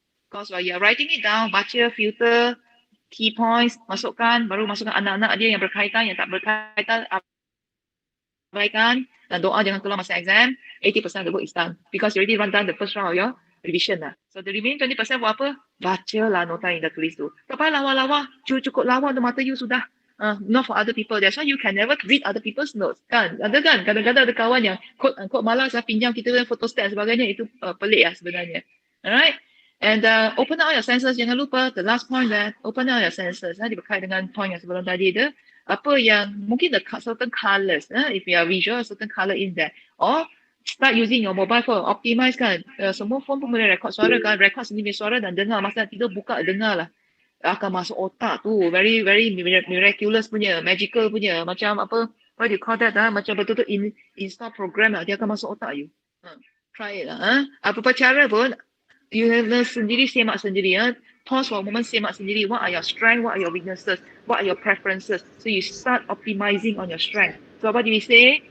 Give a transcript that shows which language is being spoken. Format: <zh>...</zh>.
<en>Because while you're writing it down,</en> <ms>baca, filter, key points, masukkan, baru masukkan anak-anak dia yang berkaitan, yang tak berkaitan, abaikan, dan doa jangan keluar masa exam,</ms> <en>80% of the work is done. Because you already run down the first round of your revision lah. So the remaining 20%</en> <ms>buat apa? Baca lah nota yang dah tulis tu. Tak payah lawa-lawa, cukup lawa untuk mata you sudah.</ms> <en>Not for other people. That's why you can never read other people's notes.</en> <ms>Kan? Ada kan? Kadang-kadang ada kawan yang quote-unquote malas pinjam kita photostat dan sebagainya. Itu pelik lah sebenarnya.</ms> <en>Alright? And open up your senses.</en> <ms>Jangan lupa,</ms> <en>the last point that open up your senses.</en> <ms>Dia berkait dengan point yang sebelum tadi tu. Apa yang, mungkin</ms> <en>the certain colours. If you are visual, certain colour in there. Or start using your mobile phone. Optimize kan.</en> <ms>Semua phone pun boleh record suara kan. Record sendiri suara dan dengar. Masa tidur buka dengar lah. Akan masuk otak tu.</ms> <en>Very, very miraculous</en> <ms>punya. Magical punya. Macam apa,</ms> <en>what do you call that?</en> <ms>Macam betul-betul install program lah. Dia akan masuk otak you. Try it lah. Apa-apa cara pun, you have sendiri semak sendiri.</ms> <en>Pause for a moment,</en> <ms>semak sendiri.</ms> <en>What are your strengths? What are your weaknesses? What are your preferences? So you start optimizing on your strength. So what do we say?</en>